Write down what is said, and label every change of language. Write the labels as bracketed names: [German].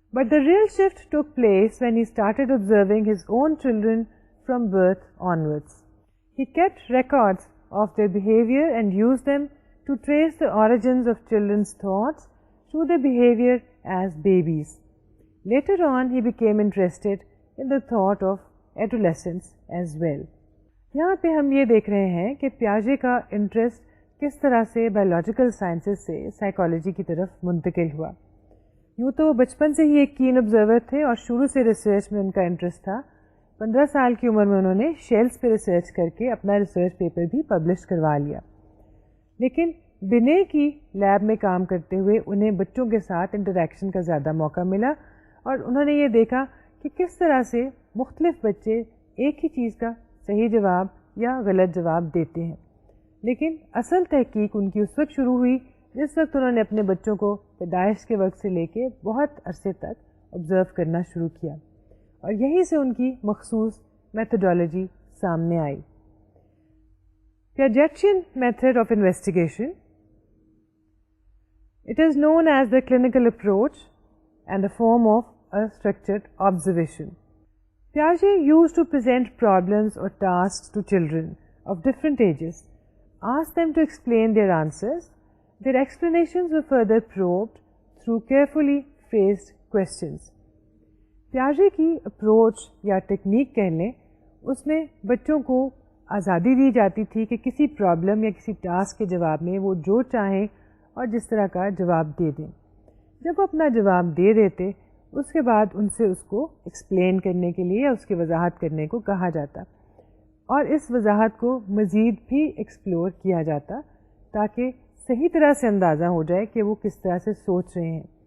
[English] But the real shift took place when he started observing his own children from birth onwards. He kept records of their behavior and used them to trace the origins of children's thoughts through their behavior as babies. Later on, he became interested in the thought of adolescence as well. [Urdu] یہاں پہ ہم یہ دیکھ رہے ہیں کہ پیاژے کا interest کس طرح سے بایولوجیکل سائنسز سے سائیکالوجی کی طرف منتقل ہوا. یوں تو وہ بچپن سے ہی ایک کین آبزرور تھے اور شروع سے ریسرچ میں ان کا انٹرسٹ تھا. 15 سال کی عمر میں انہوں نے شیلز پہ ریسرچ کر کے اپنا ریسرچ پیپر بھی پبلش کروا لیا. لیکن بنے کی لیب میں کام کرتے ہوئے انہیں بچوں کے ساتھ انٹریکشن کا زیادہ موقع ملا اور انہوں نے یہ دیکھا کہ کس طرح سے مختلف بچے ایک ہی چیز کا صحیح جواب یا غلط جواب دیتے ہیں. لیکن اصل تحقیق ان کی اس وقت شروع ہوئی جس وقت انہوں نے اپنے بچوں کو پیدائش کے وقت سے لے کے بہت عرصے تک آبزرو کرنا شروع کیا اور یہیں سے ان کی مخصوص میتھڈالوجی سامنے آئی. [English] Piagetian method of investigation. It is known as the clinical approach and a form of a structured observation. Piaget used to present problems or tasks to children of different ages, ask them to explain their answers. Their explanations were further probed through carefully phrased questions. [Urdu] Piaget کی approach یا technique کہہ لیں، اس میں بچوں کو آزادی دی جاتی تھی کہ کسی پرابلم یا کسی ٹاسک کے جواب میں وہ جو چاہیں اور جس طرح کا جواب دے دیں. جب وہ اپنا جواب دے دیتے اس کے بعد ان سے اس کو ایکسپلین کرنے کے لیے یا اس کی وضاحت کرنے کو کہا جاتا اور اس وضاحت کو مزید بھی ایکسپلور کیا جاتا تاکہ صحیح طرح سے اندازہ ہو جائے کہ وہ کس طرح سے سوچ رہے ہیں.